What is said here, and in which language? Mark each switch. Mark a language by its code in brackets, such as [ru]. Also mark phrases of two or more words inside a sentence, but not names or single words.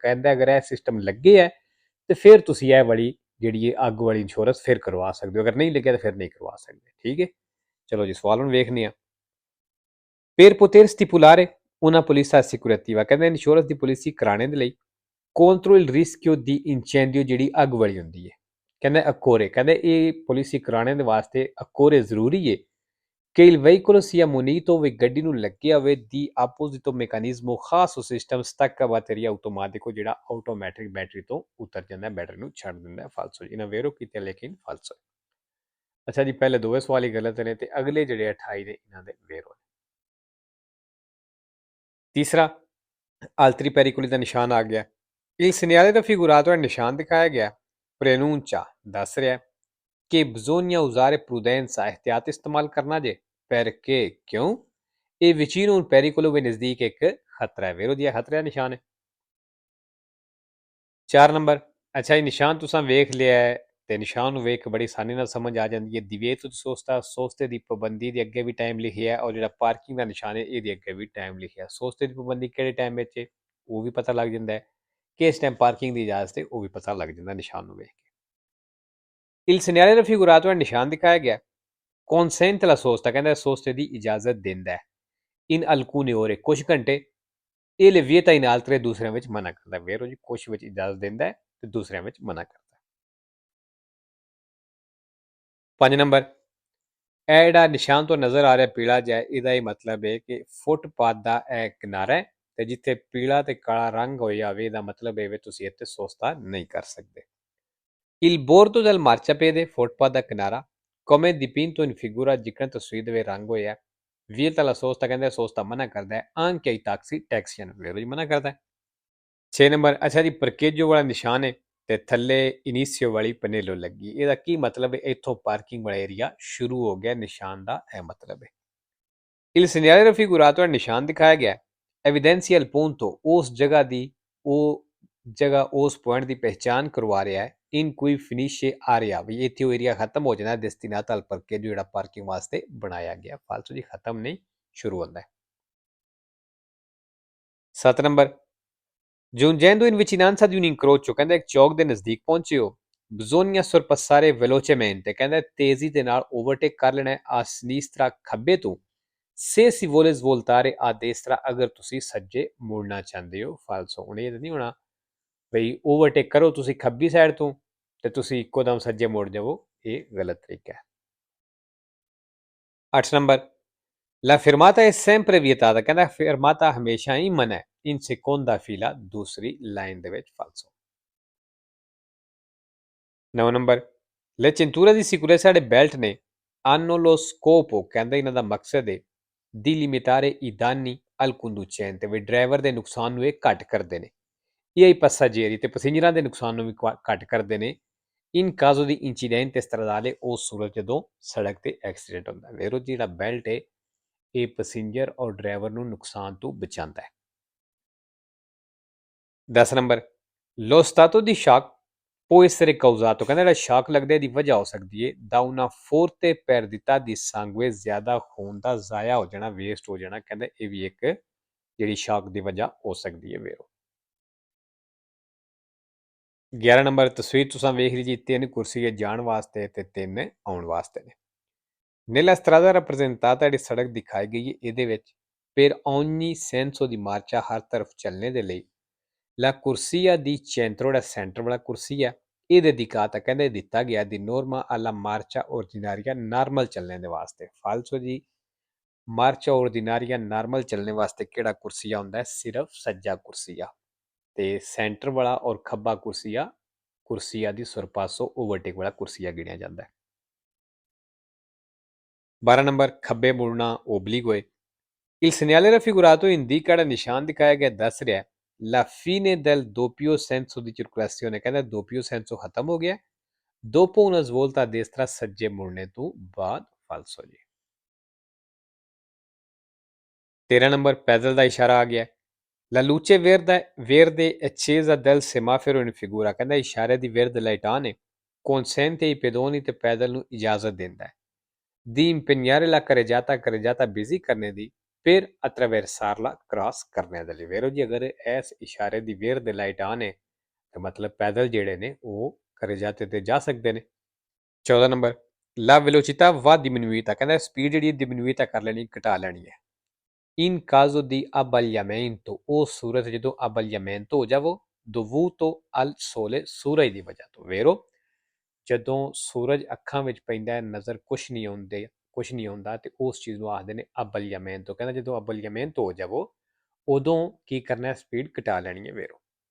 [pa] ਕਹਿੰਦਾ ਅਗਰ ਇਹ ਸਿਸਟਮ ਲੱਗੇ ਹੈ ਤੇ ਫਿਰ ਤੁਸੀਂ ਇਹ ਵਾਲੀ ਜਿਹੜੀ ਇਹ ਅੱਗ ਵਾਲੀ ਇੰਸ਼ੋਰੈਂਸ ਫਿਰ ਕਰਵਾ ਸਕਦੇ ਹੋ। ਅਗਰ ਨਹੀਂ ਲੱਗਿਆ ਤਾਂ ਫਿਰ ਨਹੀਂ ਕਰਵਾ ਸਕਦੇ। ਠੀਕ ਹੈ। ਚਲੋ ਜੀ ਸਵਾਲ ਹੁਣ ਵੇਖਦੇ ਹਾਂ। [it] Per poter stipulare una polizza assicurativa, [pa] ਕਹਿੰਦਾ ਇੰਸ਼ੋਰੈਂਸ ਦੀ ਪਾਲਿਸੀ ਕਰਾਣੇ ਦੇ ਲਈ [it] contro il rischio di incendio [pa] ਜਿਹੜੀ ਅੱਗ ਵਾਲੀ ਹੁੰਦੀ ਹੈ। ਕਹਿੰਦਾ ਅਕੋਰੇ, ਕਹਿੰਦੇ ਇਹ ਪਾਲਿਸੀ ਕਰਾਣੇ ਦੇ ਵਾਸਤੇ ਅਕੋਰੇ ਜ਼ਰੂਰੀ ਹੈ [it] che il veicolo sia munito [pa] ਹੋਵੇ ਗੱਡੀ ਨੂੰ ਲੱਗਿਆ ਹੋਵੇ [it] di apposito meccanismo [pa] ਖਾਸ ਸਿਸਟਮ [it] stacca batteria automatico [pa] ਜਿਹੜਾ ਆਟੋਮੈਟਿਕ ਬੈਟਰੀ ਤੋਂ ਉਤਰ ਜਾਂਦਾ, ਬੈਟਰੀ ਨੂੰ ਛੱਡ ਦਿੰਦਾ। ਫਾਲਸੋ ਇਹਨਾਂ ਵੇਰੋ ਕੀਤੇ ਲੇਕਿਨ ਫਾਲਸੋ। ਅੱਛਾ ਜੀ, ਪਹਿਲੇ ਦੋਵੇਂ ਸਵਾਲ ਹੀ ਗਲਤ ਨੇ ਤੇ ਅਗਲੇ ਜਿਹੜੇ 28 ਨੇ ਇਹਨਾਂ ਦੇ ਵੇਰੋ ਨੇ। ਤੀਸਰਾ, [it] altri pericoli [pa] ਦਾ ਨਿਸ਼ਾਨ ਆ ਗਿਆ। [it] Il segnale raffigurato è [pa] ਨਿਸ਼ਾਨ ਦਿਖਾਇਆ ਗਿਆ preannuncia ਦੱਸ ਰਿਹਾ ਕਿ [it] bisogna usare prudenza, [pa] ehtiyat ਇਸਤੇਮਾਲ ਕਰਨਾ ਜੇ। perché ਕਿਉਂ ਇਹ [it] vicino un pericolo [pa] ਦੇ ਨਜ਼ਦੀਕ ਇੱਕ ਖਤਰਾ ਹੈ। ਵੇਰੋ ਦਿਆ ਖਤਰਾ ਨਿਸ਼ਾਨ ਹੈ। 4 ਨੰਬਰ, ਅੱਛਾ ਇਹ ਨਿਸ਼ਾਨ ਤੁਸੀਂ ਵੇਖ ਲਿਆ ਹੈ ਤੇ ਨਿਸ਼ਾਨ ਨੂੰ ਵੇਖ ਕੇ ਬੜੀ ਆਸਾਨੀ ਨਾਲ ਸਮਝ ਆ ਜਾਂਦੀ ਹੈ। [it] divieto di sosta, [pa] ਸੋਸਤੇ ਦੀ ਪਾਬੰਦੀ ਦੇ ਅੱਗੇ ਵੀ ਟਾਈਮ ਲਿਖਿਆ ਹੈ ਔਰ ਜਿਹੜਾ ਪਾਰਕਿੰਗ ਦਾ ਨਿਸ਼ਾਨ ਹੈ ਇਹਦੇ ਅੱਗੇ ਵੀ ਟਾਈਮ ਲਿਖਿਆ ਹੈ। ਸੋਸਤੇ ਦੀ ਪਾਬੰਦੀ ਕਿਹੜੇ ਟਾਈਮ ਵਿੱਚ ਹੈ ਉਹ ਵੀ ਪਤਾ ਲੱਗ ਜਾਂਦਾ ਹੈ, ਕਿਸ ਟਾਈਮ ਪਾਰਕਿੰਗ ਦੀ ਇਜਾਜ਼ਤ ਹੈ ਉਹ ਵੀ ਪਤਾ ਲੱਗ ਜਾਂਦਾ ਨਿਸ਼ਾਨ ਨੂੰ ਵੇਖ ਕੇ। [it] Il segnale raffigurato [pa] ਹੈ ਨਿਸ਼ਾਨ ਦਿਖਾਇਆ ਗਿਆ [it] consente la sosta, [pa] ਕਹਿੰਦਾ ਸੋਸਤੇ ਦੀ ਇਜਾਜ਼ਤ ਦਿੰਦਾ ਹੈ [it] in alcune ore [pa] ਕੁਝ ਘੰਟੇ ਇਹ [it] le vieta in altre [pa] ਦੂਸਰਿਆਂ ਵਿੱਚ ਮਨਾ ਕਰਦਾ। ਵੇਰੋ ਜੀ ਕੁਝ ਵਿੱਚ ਇਜਾਜ਼ਤ ਦਿੰਦਾ ਹੈ ਤੇ ਦੂਸਰਿਆਂ ਵਿੱਚ ਮਨਾ ਕਰਦਾ। 5 ਨੰਬਰ, ਇਹ ਜਿਹੜਾ ਨਿਸ਼ਾਨ ਤੋਂ ਨਜ਼ਰ ਆ ਰਿਹਾ ਪੀਲਾ ਜਿਹਾ ਇਹਦਾ ਇਹ ਮਤਲਬ ਹੈ ਕਿ ਫੁੱਟਪਾਥ ਦਾ ਇਹ ਕਿਨਾਰਾ ਹੈ ਤੇ ਜਿੱਥੇ ਪੀਲਾ ਤੇ ਕਾਲਾ ਰੰਗ ਹੋਇਆ ਹੋਵੇ ਇਹਦਾ ਮਤਲਬ ਇਹ ਤੁਸੀਂ ਇੱਥੇ ਸੋਸਤਾ ਨਹੀਂ ਕਰ ਸਕਦੇ। [it] Il bordo del marciapiede, [pa] ਫੁੱਟਪਾਥ ਦਾ ਕਿਨਾਰਾ [it] come dipinto in figura [pa] ਜਿਕਣ ਤਸਵੀਰ ਦੇ ਵਿੱਚ ਰੰਗ ਹੋਇਆ [it] vieta la sosta, [pa] ਕਹਿੰਦੇ ਸੋਸਤਾ ਮਨਾ ਕਰਦਾ ਹੈ [it] anche ai taxi, [pa] ਟੈਕਸੀਆਂ ਨੂੰ ਵੇਰੋ ਜੀ ਮਨਾ ਕਰਦਾ ਹੈ। 6 ਨੰਬਰ, ਅੱਛਾ ਜੀ ਪਰਕੇਜੋ ਵਾਲਾ ਨਿਸ਼ਾਨ ਹੈ ਤੇ ਥੱਲੇ ਇਨੀਸੀਓ ਵਾਲੀ ਪਨੇਲੋ ਲੱਗੀ। ਇਹਦਾ ਕੀ ਮਤਲਬ ਹੈ? ਇੱਥੋਂ ਪਾਰਕਿੰਗ ਵਾਲਾ ਏਰੀਆ ਸ਼ੁਰੂ ਹੋ ਗਿਆ, ਨਿਸ਼ਾਨ ਦਾ ਇਹ ਮਤਲਬ ਹੈ। [it] Il segnale raffigurato [pa] ਹੈ ਨਿਸ਼ਾਨ ਦਿਖਾਇਆ ਗਿਆ [it] evidenzia il punto, [pa] ਉਸ ਜਗ੍ਹਾ ਦੀ ਉਹ ਜਗ੍ਹਾ ਉਸ ਪੁਆਇੰਟ ਦੀ ਪਹਿਚਾਨ ਕਰਵਾ ਰਿਹਾ ਹੈ [it] in cui finisce area, [pa] ਵੀ ਇੱਥੇ ਉਹ ਏਰੀਆ ਖਤਮ ਹੋ ਜਾਣਾ [it] destinata al parcheggio [pa] ਜਿਹੜਾ ਪਾਰਕਿੰਗ ਵਾਸਤੇ ਬਣਾਇਆ ਗਿਆ। ਫਾਲਤੂ ਜੀ ਖਤਮ ਨਹੀਂ ਸ਼ੁਰੂ ਹੁੰਦਾ ਹੈ। 7 ਨੰਬਰ, [it] giungendo in vicinanza di un incrocio, [pa] ਕਹਿੰਦਾ ਇੱਕ ਚੌਕ ਦੇ ਨਜ਼ਦੀਕ ਪਹੁੰਚੇ ਹੋ [it] bisogna sorpassare velocemente, [pa] ਕਹਿੰਦਾ ਤੇਜ਼ੀ ਦੇ ਨਾਲ ਓਵਰਟੇਕ ਕਰ ਲੈਣਾ ਹੈ [it] a sinistra, [pa] ਖੱਬੇ ਤੋਂ [it] se si vuole svoltare a destra, [pa] ਅਗਰ ਤੁਸੀਂ ਸੱਜੇ ਮੁੜਨਾ ਚਾਹੁੰਦੇ ਹੋ। ਫਾਲਸੋ ਹੁਣ ਇਹ ਨਹੀਂ ਹੋਣਾ ਬਈ ਓਵਰਟੇਕ ਕਰੋ ਤੁਸੀਂ ਖੱਬੀ ਸਾਈਡ ਤੋਂ ਤੇ ਤੁਸੀਂ ਇੱਕੋ ਦਮ ਸੱਜੇ ਮੁੜ ਜਾਵੋ, ਇਹ ਗਲਤ ਤਰੀਕਾ ਹੈ। 8 ਨੰਬਰ, [it] La fermata è sempre vietata, [pa] ਕਹਿੰਦਾ fermata ਹਮੇਸ਼ਾ ਹੀ ਮਨਾ ਹੈ, [it] in seconda fila [pa] ਦੂਸਰੀ ਲਾਈਨ ਦੇ ਵਿੱਚ ਫਾਲਸੋ। 9 ਨੰਬਰ, [it] Le cinture di sicurezza [pa] ਸਾਡੇ ਬੈਲਟ ਨੇ [it] hanno lo scopo, [pa] ਕਹਿੰਦਾ ਇਹਨਾਂ ਦਾ ਮਕਸਦ ਹੈ [it] di limitare i danni al conducente, [pa] ਵੀ ਡਰਾਈਵਰ ਦੇ ਨੁਕਸਾਨ ਨੂੰ ਇਹ ਘੱਟ ਕਰਦੇ ਨੇ, ਇਹ ਹੀ passaggeri ਤੇ ਪੈਸੇਂਜਰਾਂ ਦੇ ਨੁਕਸਾਨ ਨੂੰ ਵੀ ਘੱਟ ਕਰਦੇ ਨੇ [it] in caso di incidente stradale, [pa] ਉਸ ਸੂਰਤ ਜਦੋਂ ਸੜਕ ਤੇ ਐਕਸੀਡੈਂਟ ਹੁੰਦਾ। ਵੇਰੋ ਜਿਹੜਾ ਬੈਲਟ ਹੈ ਇਹ ਪੈਸੇਂਜਰ ਔਰ ਡਰਾਈਵਰ ਨੂੰ ਨੁਕਸਾਨ ਤੋਂ ਬਚਾਉਂਦਾ ਹੈ। 10 ਨੰਬਰ, [it] lo stato di shock può essere causato, [pa] ਕਹਿੰਦਾ ਜਿਹੜਾ ਸ਼ਾਕ ਲੱਗਦਾ ਇਹਦੀ ਵਜ੍ਹਾ ਹੋ ਸਕਦੀ ਹੈ [it] da una forte perdita di sangue, [pa] ਜ਼ਿਆਦਾ ਖੂਨ ਦਾ ਜ਼ਾਇਆ ਹੋ ਜਾਣਾ, ਵੇਸਟ ਹੋ ਜਾਣਾ, ਕਹਿੰਦਾ ਇਹ ਵੀ ਇੱਕ ਜਿਹੜੀ ਸ਼ਾਕ ਦੀ ਵਜ੍ਹਾ ਹੋ ਸਕਦੀ ਹੈ ਵੇਰੋ। 11 ਨੰਬਰ, ਤਸਵੀਰ ਤੁਸੀਂ ਵੇਖ ਲਈ ਜੀ, 3 ਕੁਰਸੀਆਂ ਜਾਣ ਵਾਸਤੇ ਤੇ 3 ਆਉਣ ਵਾਸਤੇ ਨੇ। [it] Nella strada rappresentata [pa] ਜਿਹੜੀ ਸੜਕ ਦਿਖਾਈ ਗਈ ਹੈ ਇਹਦੇ ਵਿੱਚ [it] per ogni senso di marcia, [pa] ਹਰ ਤਰਫ ਚੱਲਣੇ ਦੇ ਲਈ [it] la corsia di centro, [pa] ਜਿਹੜਾ ਸੈਂਟਰ ਵਾਲਾ ਕੁਰਸੀ ਹੈ ਇਹਦੇ ਦਿਖਾਤਾ, ਕਹਿੰਦੇ ਦਿੱਤਾ ਗਿਆ [it] di norma alla marcia ordinaria, [pa] ਨਾਰਮਲ ਚੱਲਣੇ ਦੇ ਵਾਸਤੇ। ਫਾਲਸੋ ਜੀ, [it] marcia ordinaria [pa] ਨਾਰਮਲ ਚੱਲਣੇ ਵਾਸਤੇ ਕਿਹੜਾ ਕੁਰਸੀਆ ਹੁੰਦਾ ਹੈ? ਸਿਰਫ ਸੱਜਾ ਕੁਰਸੀਆ, ਤੇ ਸੈਂਟਰ ਵਾਲਾ ਔਰ ਖੱਬਾ ਕੁਰਸੀਆ ਦੀ ਸੁਰਪਾਸੋ ਓਵਰਟੇਕ ਵਾਲਾ ਕੁਰਸੀਆ ਗਿਣਿਆ ਜਾਂਦਾ ਹੈ। 12 ਨੰਬਰ, ਖੱਬੇ ਮੁੜਨਾ [it] obliquo, il segnale raffigurato indica, [pa] ਜਿਹੜਾ ਨਿਸ਼ਾਨ ਦਿਖਾਇਆ ਗਿਆ ਦੱਸ ਰਿਹਾ [it] la fine del doppio senso di circolazione, ਕਹਿੰਦਾ doppio senso [pa] ਖਤਮ ਹੋ ਗਿਆ [it] dopo una svolta a destra, [pa] ਸੱਜੇ ਮੁੜਨੇ ਤੋਂ ਬਾਅਦ। ਫਾਲਸੋ ਜੀ। 13 ਨੰਬਰ, ਪੈਦਲ ਦਾ ਇਸ਼ਾਰਾ ਆ ਗਿਆ [it] la luce verde accesa del semaforo in figura, [pa] ਕਹਿੰਦਾ ਇਸ਼ਾਰੇ ਦੀ ਵਿਰਦ ਲਾਈਟ ਆਨ ਹੈ [it] consente ai pedoni, [pa] ਤੇ ਪੈਦਲ ਨੂੰ ਇਜਾਜ਼ਤ ਦਿੰਦਾ ਹੈ [it] di impegnare la carreggiata [pa] ਬਿਜ਼ੀ ਕਰਨੇ ਦੀ [it] per attraversarla, [pa] ਕ੍ਰਾਸ ਕਰਨੇ ਦੇ ਲਈ। ਵੇਰੋ ਜੀ, ਅਗਰ ਇਸ ਇਸ਼ਾਰੇ ਦੀ ਵਿਰਦ ਲਾਈਟ ਆਨ ਹੈ ਤਾਂ ਮਤਲਬ ਪੈਦਲ ਜਿਹੜੇ ਨੇ ਉਹ carreggiate ਤੇ ਜਾ ਸਕਦੇ ਨੇ। 14 ਨੰਬਰ, [it] la velocità va diminuita, [pa] ਕਹਿੰਦਾ ਸਪੀਡ ਜਿਹੜੀ diminuita ਕਰ ਲੈਣੀ, ਘਟਾ ਲੈਣੀ ਹੈ [it] in caso di abbagliamento, [pa] ਉਹ ਸੂਰਤ ਜਦੋਂ abbagliamento ਹੋ ਜਾਵੋ [it] dovuto al sole, [pa] ਸੂਰਜ ਦੀ ਵਜ੍ਹਾ ਤੋਂ। ਵੇਰੋ ਜਦੋਂ ਸੂਰਜ ਅੱਖਾਂ ਵਿੱਚ ਪੈਂਦਾ ਹੈ ਨਜ਼ਰ ਕੁਛ ਨਹੀਂ ਆਉਂਦਾ ਤੇ ਉਸ ਚੀਜ਼ ਨੂੰ ਆਖਦੇ ਨੇ abbagliamento, ਕਹਿੰਦਾ ਜਦੋਂ abbagliamento ਹੋ ਜਾਵੋ ਉਦੋਂ ਕੀ ਕਰਨਾ, ਸਪੀਡ ਘਟਾ ਲੈਣੀ ਹੈ ਵੇਰੋ।